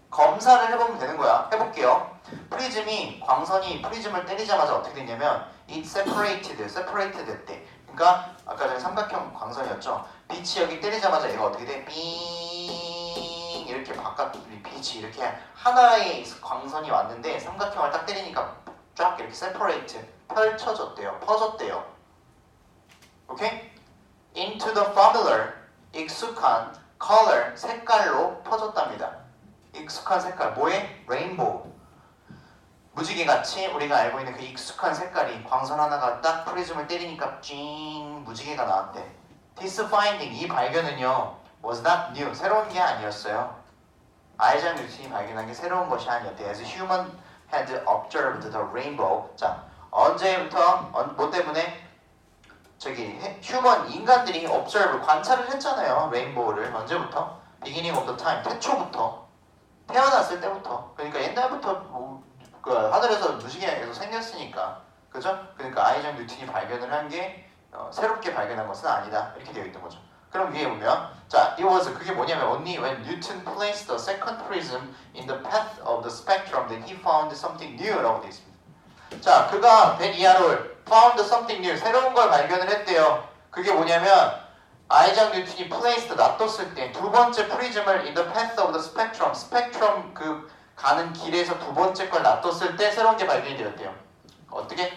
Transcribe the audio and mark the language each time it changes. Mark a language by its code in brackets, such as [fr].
[ko] 검사를 해보면 되는 거야. 해볼게요. 프리즘이 광선이 프리즘을 때리자마자 어떻게 됐냐면 [en] it separated [ko] 됐대. 그러니까 아까 전에 삼각형 광선이었죠. 빛이 여기 때리자마자 얘가 어떻게 돼? 삥 이렇게 바깥 빛이 이렇게 하나의 광선이 왔는데 삼각형을 딱 때리니까 쫙 이렇게 separate 펼쳐졌대요. 퍼졌대요. 오케이? [en] Into the familiar [ko] 익숙한 [en] color [ko] 색깔로 퍼졌답니다. 익숙한 색깔 뭐에? 레인보우. 무지개같이 우리가 알고 있는 그 익숙한 색깔이 광선 하나가 딱 프리즘을 때리니까 찡 무지개가 나왔대. [en] This finding [ko] 이 발견은요 [en] was not new [ko] 새로운 게 아니었어요. 아이작 뉴턴이 발견한 게 새로운 것이 아니었대. [en] As human had observed the rainbow. [ko] 자 언제부터 뭐 때문에? 저기 휴먼 인간들이 observe 관찰을 했잖아요. 레인보우를 언제부터? [en] Beginning of the time [ko] 태초부터 태어났을 때부터. 그러니까 옛날부터 그 하늘에서 무지개가 계속 생겼으니까 그죠? 그러니까 아이작 뉴턴이 발견을 한 게 새롭게 발견한 것은 아니다 이렇게 되어 있는 거죠. 그럼 위에 보면 자 [en] it was [ko] 그게 뭐냐면 [en] only when Newton placed the second prism in the path of the spectrum that he found something new [ko] 라고 되어 있습니다. 자 그가 이하를 [en] found something new [ko] 새로운 걸 발견을 했대요. 그게 뭐냐면 아이작 뉴턴이 placed 놔뒀을 때 두 번째 프리즘을 [en] in the path of the spectrum [ko] 스펙트럼 그 가는 길에서 두 번째 걸 놔뒀을 때 새로운 게 발견이 되었대요. 어떻게?